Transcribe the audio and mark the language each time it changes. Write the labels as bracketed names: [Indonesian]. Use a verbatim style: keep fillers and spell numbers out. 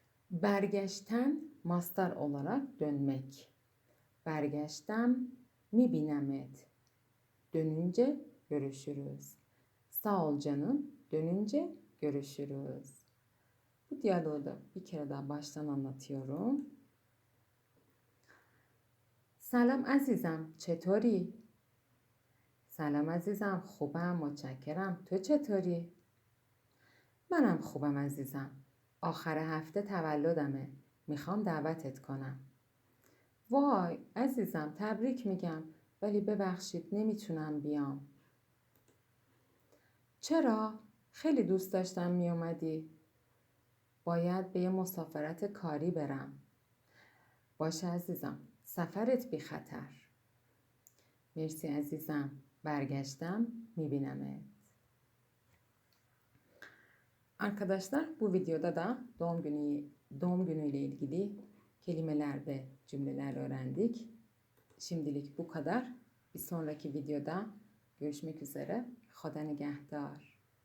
[Turkish] Bergeşten mastar olarak dönmek. [Persian] Bergeştem mi binemet. [Turkish] Dönünce görüşürüz. Sağ ol canım. Dönünce görüşürüz. Bu diyaloğu da bir kere daha baştan anlatıyorum. [Persian] سلام عزیزم چطوری؟ سلام عزیزم خوبم متشکرم تو چطوری؟ منم خوبم عزیزم. آخر هفته تولدمه. میخوام دعوتت کنم. وای عزیزم تبریک میگم ولی ببخشید نمیتونم بیام. چرا؟ خیلی دوست داشتم میومدی. باید به یه مسافرت کاری برم. باشه عزیزم سفرت بی خطر. مرسی عزیزم برگشتم میبینمت. [Turkish] Arkadaşlar bu videoda da doğum günü doğum günüyle ilgili kelimeler ve cümleler öğrendik. Şimdilik bu kadar. Bir sonraki videoda görüşmek üzere. [Persian] Khoda nigehtar.